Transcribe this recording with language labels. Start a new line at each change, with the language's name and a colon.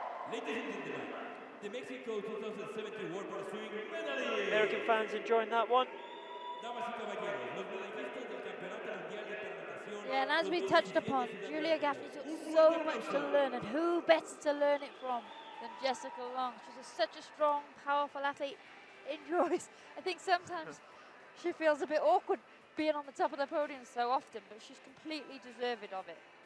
English: Ladies and gentlemen, the Mexico 2017 World Wrestling medalist. American fans enjoying that one.
Spanish: Damas y caballeros, los medallistas del Campeonato Mundial de Paralatación.
English: Yeah, and as we touched upon, Julia Gaffney's got so much to learn, and who better to learn it from than Jessica Long? She's such a strong, powerful athlete. Enjoys. I think sometimes she feels a bit awkward being on the top of the podium so often, but she's completely deserving of it.